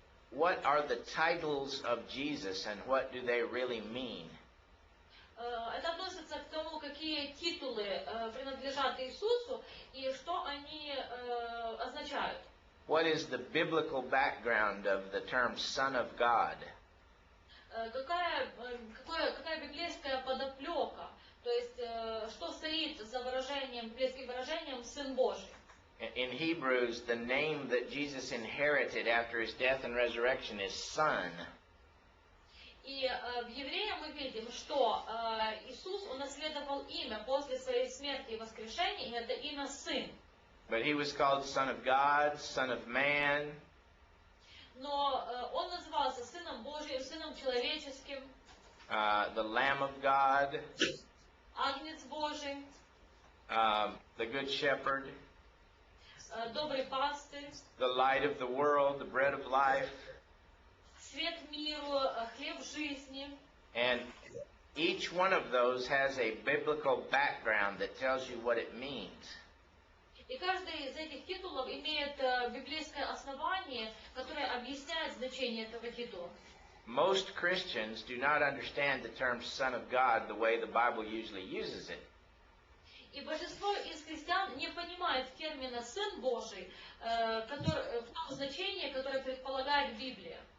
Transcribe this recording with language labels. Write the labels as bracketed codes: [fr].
[en] What are the titles of Jesus and what do they really mean? [ru] Это относится к тому, какие титулы принадлежат Иисусу и что они означают. [en] What is the biblical background of the term Son of God? [ru] Какая библейская подоплека, то есть что стоит за выражением, библейским выражением «Сын Божий». [en] In Hebrews, the name that Jesus inherited after his death and resurrection is Son. [ru] И в Евреях мы видим, что Иисус унаследовал имя после своей смерти и воскрешения, и это имя Сын. [en] But he was called Son of God, Son of Man. [ru] Но он назывался Сыном Божьим, Сыном Человеческим, [en] The Lamb of God, [ru] Агнец Божий, [en] the Good Shepherd, [ru] Добрый Пастырь, [en] the Light of the World, the Bread of Life. [ru] Свет миру, Хлеб жизни. [en] And each one of those has a biblical background that tells you what it means. [ru] И каждый из этих титулов имеет библейское основание, которое объясняет значение этого титула. [en] Most Christians do not understand the term Son of God the way the Bible usually uses it. [ru] И большинство из христиан не понимает термина «Сын Божий» в том значении, которое предполагает Библия.